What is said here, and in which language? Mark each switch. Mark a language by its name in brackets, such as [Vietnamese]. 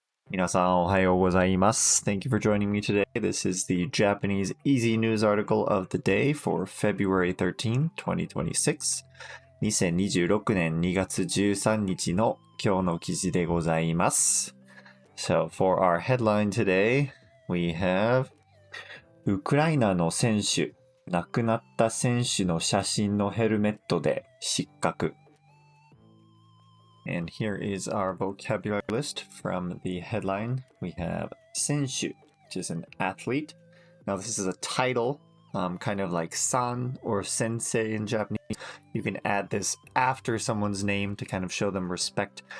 [Japanese] 皆さんおはようございます。 [English] Thank you for joining me today. This is the Japanese Easy News article of the day for February 13, 2026. [Japanese] 2026年2月13日の今日の記事でございます。 [English] So for our headline today, we have [Japanese] ウクライナの選手、亡くなった選手の写真のヘルメットで失格。 [English] And here is our vocabulary list from the headline. We have 選手, which is an athlete. Now this is a title, kind of like san or sensei in Japanese. You can add this after someone's name to kind of show them respect.